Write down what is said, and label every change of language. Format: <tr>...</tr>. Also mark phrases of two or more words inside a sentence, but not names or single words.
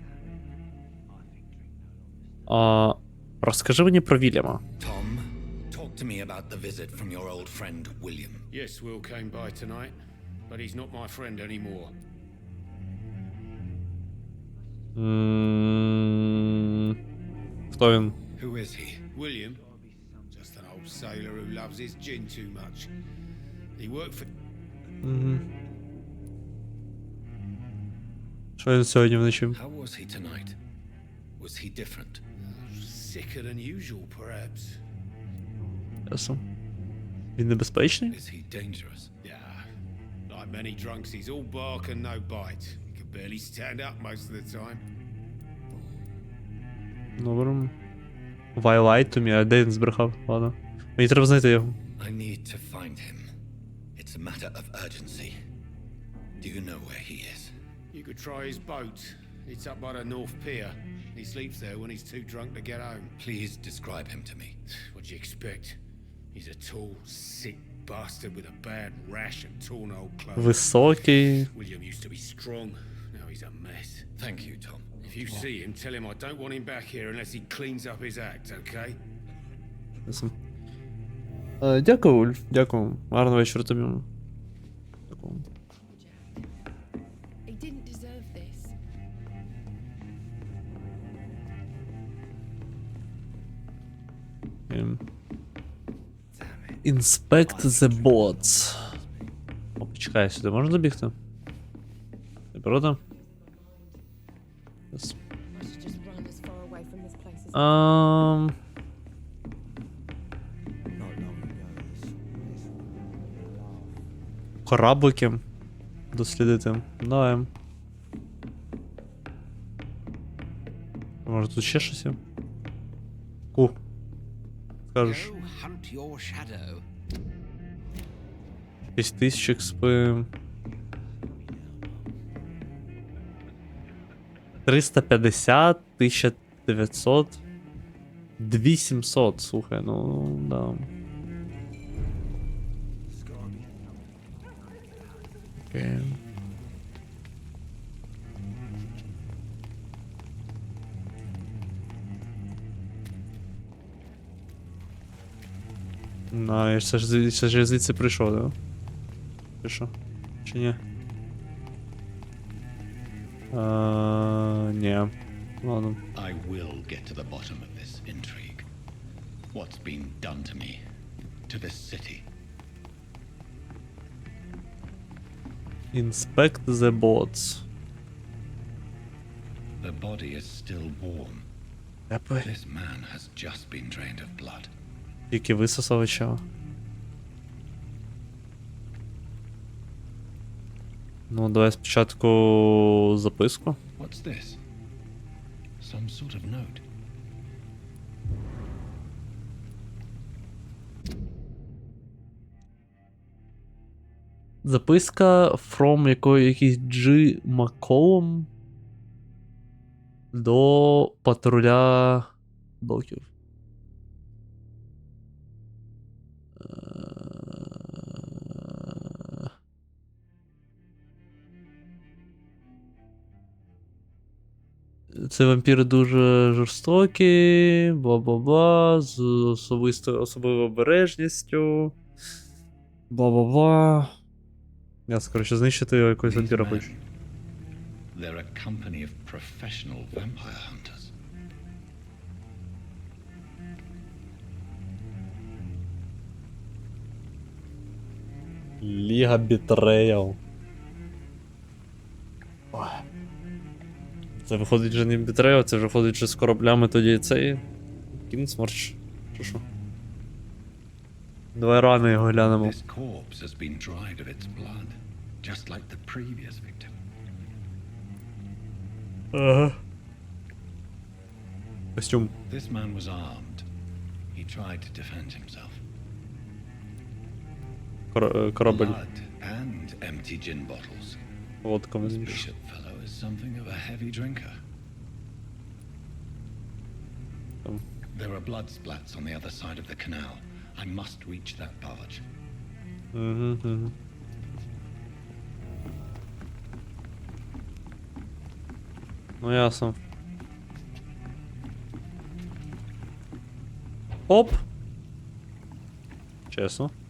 <uk>Розкажи мені про Вільяма.</uk> <en>Tom, talk to me about the visit from your old friend William. Yes, Will came by tonight, but he's not my friend anymore.</en> <uk>Хто він?</uk> <en>Who is he? William, just an old sailor who loves his gin too much. He worked for</en> <uk>Угу. Що він сьогодні вночі?</uk> <en>How was he tonight? Was he different? sicker than usual, perhaps.</en> <uk>Ясно. Він небезпечний?</uk> <en>Is he dangerous? Yeah. Like many drunks, he's all bark and no bite. He can barely stand up most of the time. Добре. Why lied to me?</en> <uk>А де він збрехав? Ладно. Мені треба знайти його.</uk> <en>I need to find him. It's a matter of urgency. Do you know where he is? You could try his boat. It's up by the North Pier. He sleeps there when he's too drunk to get home. Please describe him to me. What do you expect? He's a tall, sick bastard with a bad rash and torn old clothes.</en> <uk>Високий.</uk> <en>William used to be strong. Now he's a mess. Thank you, Tom. If you see him, tell him I don't want him back here unless he cleans up his act, okay?</en> <uk>Ясно. Дякую, Ульф. Дякую. Гарного вечора тобі. Дякую.</uk> <en>He didn't deserve this. Inspect the bots.</en> <uk>О, почекай, сюди можна забігти? Не проти?</uk> <en>I should just run as far away from this place as</en> <uk>Кораблики. Дослідити. Давай. Може тут ще щось є? Скажеш.</uk> <en>Go hunt your shadow.</en> <uk>6000 експи. 350, 1900, 2700, слухай, ну да. Окей. Ну, я ж звідси прийшов, да? Чи що? Чи ні? Ні.</uk> <ru>Ладно.</ru> <en>I will get to the bottom of this intrigue. What's been done to me? To this city? Inspect the bots. The body is still warm. This man has just been drained of blood.</en> <uk>Тільки висосав чого. Ну, давай спочатку записку.</uk> <en>What's this? Some sort of note.</en> <uk>Записка from якийсь G. Маколом до патруля доків. Це вампіри дуже жорстокі, бла-бла-бла, з особливою обережністю. Бла-бла-бла. Я, коротше, знищити якогось вампіра хочу.</uk> <en>They're a company of professional vampire hunters.</en> <uk>Ліга Бітреял. Це виходить вже не Бітреял, це вже виходить вже з кораблями тоді цей... Кінсмарч. Чи що? Давай рано його глянемо.</uk> <en>This corpse has been dried of its blood, just like the previous victim.</en> <uk>Ага. Костюм.</uk> <en>This man was armed. He tried to defend himself.</en> <ru>Корабль.</ru> <en>Blood and empty gin bottles.</en> <ru>Водка</ru> <en>This</en> <uk>мені.</uk> <en>bishop fellow is something of a heavy drinker. There are blood splats on the other side of the canal. I must reach that barge.</en> <uk>Угу. Ну ясно. Оп! Чесно.</uk>